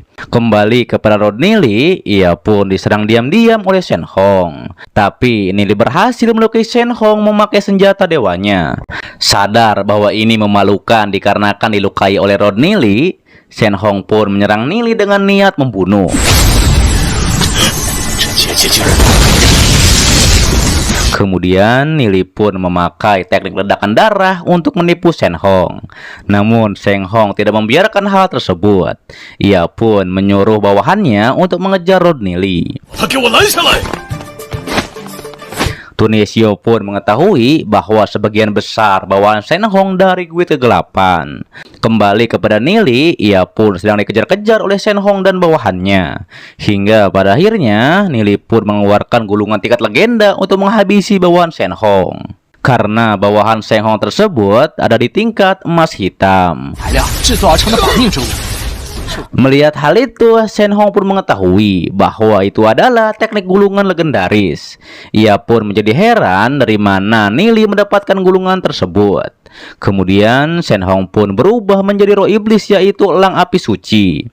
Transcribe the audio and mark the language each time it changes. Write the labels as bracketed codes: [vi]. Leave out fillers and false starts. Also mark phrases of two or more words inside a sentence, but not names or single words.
[id] Kembali kepada Rod Nili, ia pun diserang diam-diam oleh Shen Hong. Tapi Nili berhasil melukai Shen Hong memakai senjata dewanya. Sadar bahwa ini memalukan dikarenakan dilukai oleh Rod Nili, Shen Hong pun menyerang Nili dengan niat membunuh. [zh] 这结界竟然 [id] Kemudian Nili pun memakai teknik ledakan darah untuk menipu Shen Hong. Namun Shen Hong tidak membiarkan hal tersebut. Ia pun menyuruh bawahannya untuk mengejar Rod Nili. [zh] 他给我拦下来！ [id] Tuan Yeshio pun mengetahui bahwa sebagian besar bawahan Shen Hong dari Guild Kegelapan. Kembali kepada Nili, ia pun sedang dikejar-kejar oleh Shen Hong dan bawahannya. Hingga pada akhirnya, Nili pun mengeluarkan gulungan tingkat legenda untuk menghabisi bawahan Shen Hong. Karena bawahan Shen Hong tersebut ada di tingkat emas hitam. [zh] 材料制作而成的保命之物。 [id] Melihat hal itu, Shen Hong pun mengetahui bahwa itu adalah teknik gulungan legendaris. Ia pun menjadi heran dari mana Nili mendapatkan gulungan tersebut. Kemudian Shen Hong pun berubah menjadi roh iblis, yaitu elang api suci.